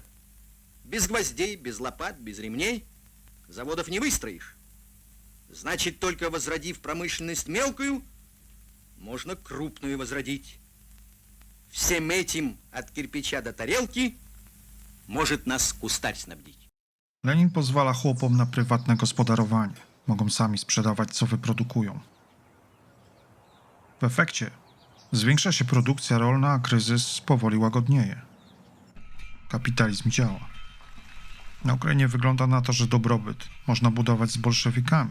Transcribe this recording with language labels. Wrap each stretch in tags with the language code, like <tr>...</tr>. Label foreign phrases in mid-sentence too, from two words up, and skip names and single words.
<ru>Без гвоздей, без лопат, без ремней заводов не выстроишь. Значит, только возродив промышленность мелкую, можно крупную возродить. Всем этим, от кирпича до тарелки, может нас кустарь снабдить.</ru> <pl>Lenin pozwala chłopom na prywatne gospodarowanie. Mogą sami sprzedawać, co wyprodukują. W efekcie zwiększa się produkcja rolna, a kryzys powoli łagodnieje. Kapitalizm działa. Na Ukrainie wygląda na to, że dobrobyt można budować z bolszewikami.</pl>